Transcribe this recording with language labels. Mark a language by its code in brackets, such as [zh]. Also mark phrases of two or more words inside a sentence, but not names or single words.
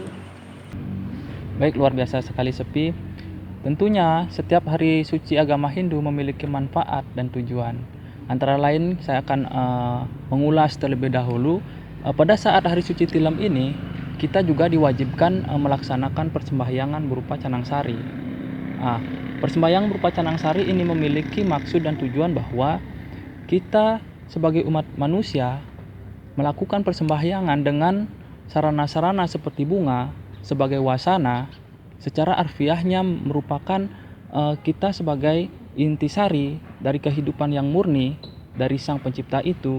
[id] Baik, luar biasa sekali Sepi. Tentunya setiap hari suci agama Hindu memiliki manfaat dan tujuan. Antara lain saya akan mengulas terlebih dahulu. Pada saat hari suci Tilem ini, kita juga diwajibkan melaksanakan persembahyangan berupa canang sari. Persembahyangan berupa canang sari ini memiliki maksud dan tujuan bahwa kita sebagai umat manusia melakukan persembahyangan dengan sarana-sarana seperti bunga sebagai wasana. Secara harfiahnya merupakan kita sebagai intisari dari kehidupan yang murni dari Sang Pencipta itu.